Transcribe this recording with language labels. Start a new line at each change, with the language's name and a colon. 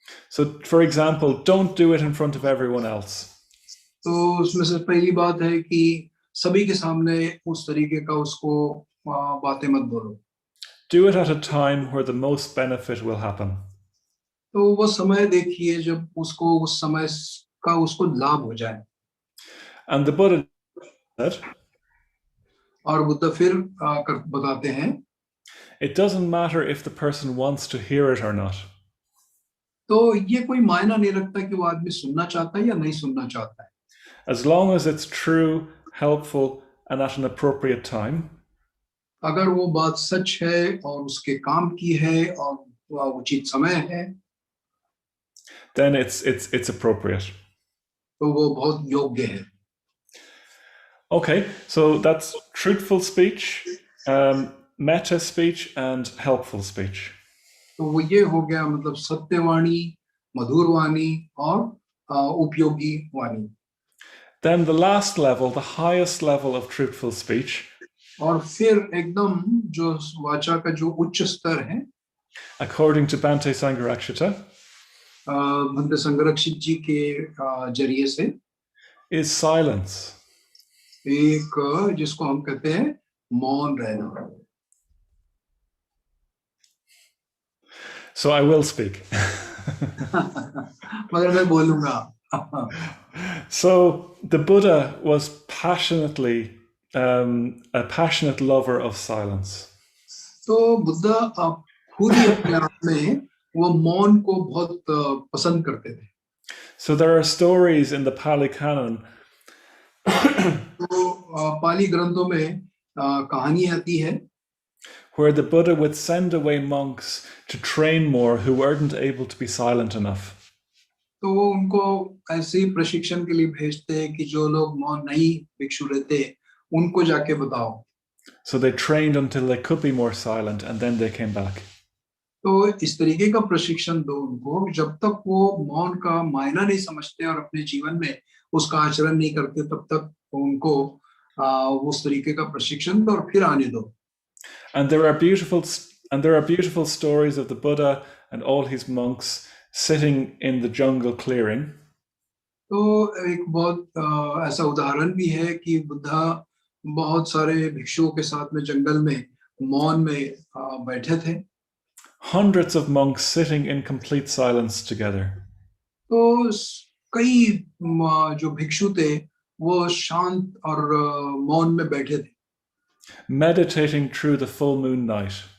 English: So for example, don't do it in front of everyone else.
Hindi: तो उसमें से पहली बात है कि सभी के सामने उस तरीके का उसको बातें मत बोलो.
English: Do it at a time where the most benefit will happen.
Hindi: तो वो समय देखिए जब उसको उस समय का उसको लाभ हो जाए.
English: And the Buddha said,
Hindi: और बुद्ध फिर बताते हैं,
English: it doesn't matter if the person wants to hear it or not.
Hindi: तो ये कोई मायना नहीं रखता कि वो आदमी सुनना चाहता है या नहीं सुनना चाहता है.
English: As long as it's true, helpful, and at an appropriate time,
Hindi: अगर वो बात सच है और उसके काम की है और उचित समय है,
English: then it's appropriate.
Hindi: तो वो बहुत योग्य है.
English: Okay, so that's truthful speech, meta speech, and helpful speech.
Hindi: तो वो ये हो गया, मतलब सत्यवाणी, मधुर वाणी और उपयोगी वाणी.
English: Then the last level, the highest level of truthful speech,
Hindi: और फिर एकदम जो वाचा का जो उच्च स्तर है,
English: according to Bhante Sangharakshita,
Hindi: Bhante संगरक्षित जी के जरिए से,
English: is silence.
Hindi: एक जिसको हम कहते हैं मौन रहना.
English: So I will speak.
Hindi: मगर मैं बोलूंगा.
English: So the Buddha was passionately a passionate lover of silence.
Hindi: तो बुद्ध खुद ही अपने आप में वो मौन को बहुत पसंद करते थे.
English: So there are stories in the Pali Canon
Hindi: तो पाली ग्रंथों में कहानी आती है
English: where the Buddha would send away monks to train more who weren't able to be silent enough.
Hindi: तो वो उनको ऐसे ही प्रशिक्षण के लिए भेजते हैं कि जो लोग मौन नहीं भिक्षु रहते उनको जाके बताओ.
English: So they trained until they could be more silent and then they came back.
Hindi: तो इस तरीके का प्रशिक्षण दो उनको, जब तक वो मौन का मायना नहीं समझते और अपने जीवन में उसका आचरण नहीं करते तब तक उनको उस तरीके का प्रशिक्षण दो और फिर आने दो.
English: And there are beautiful stories of the Buddha and all his monks sitting in the jungle clearing.
Hindi: तो एक बहुत ऐसा उदाहरण भी है कि बुद्धा बहुत सारे भिक्षुओं के साथ में जंगल में मौन में बैठे थे.
English: Hundreds of monks sitting in complete silence together.
Hindi: तो कई जो भिक्षु थे वो शांत और मौन में बैठे थे,
English: meditating through the full moon night.